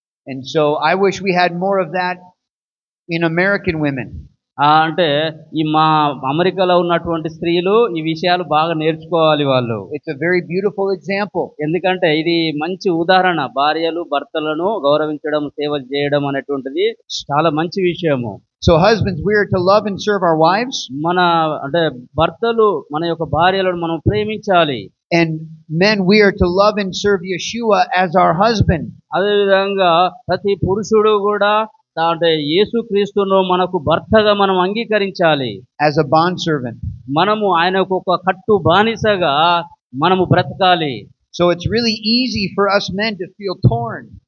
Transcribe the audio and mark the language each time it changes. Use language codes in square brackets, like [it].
[en] And so I wish we had more of that in American women. [te] అంటే ఈ మా అమెరికాలో ఉన్నటువంటి స్త్రీలు ఈ విషయాలు బాగా నేర్చుకోవాలి వాళ్ళు. [en] It's a very beautiful example. [te] ఎందుకంటే ఇది మంచి ఉదాహరణ. భార్యలు భర్తలను గౌరవించడం, సేవ చేయడం అనేటువంటిది చాలా మంచి విషయము. [en] So husbands, we are to love and serve our wives. [te] మన అంటే భర్తలు మన యొక్క భార్యలను మనం ప్రేమించాలి. [en] And men, we are to love and serve Yeshua as our husband. [te] అదే విధంగా ప్రతి పురుషుడు కూడా అంటే యేసుక్రీస్తును మనకు భర్తగా మనం అంగీకరించాలి. [en] As a bond servant. [te] మనము ఆయనకు ఒక కట్టు బానిసగా మనము బ్రతకాలి. [en] So it's really easy for us men to feel torn.